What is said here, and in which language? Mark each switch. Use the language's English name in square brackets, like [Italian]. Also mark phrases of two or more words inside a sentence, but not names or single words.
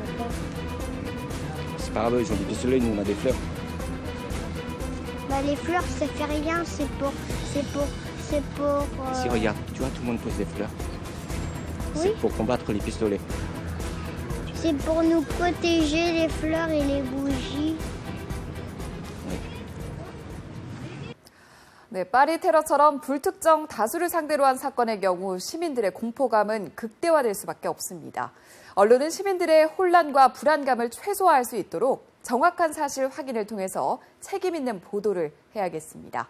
[French] C'est pas grave, ils ont des pistolets, nous on a des fleurs. Bah, les fleurs, ça fait rien, c'est pour. Si, regarde, tu vois, tout le monde pose des fleurs. Oui. C'est pour combattre les pistolets. C'est pour nous protéger les fleurs et les bougies. [Korean] 네, 파리 테러처럼 불특정 다수를 상대로 한 사건의 경우 시민들의 공포감은 극대화될 수밖에 없습니다. 언론은 시민들의 혼란과 불안감을 최소화할 수 있도록 정확한 사실 확인을 통해서 책임 있는 보도를 해야겠습니다.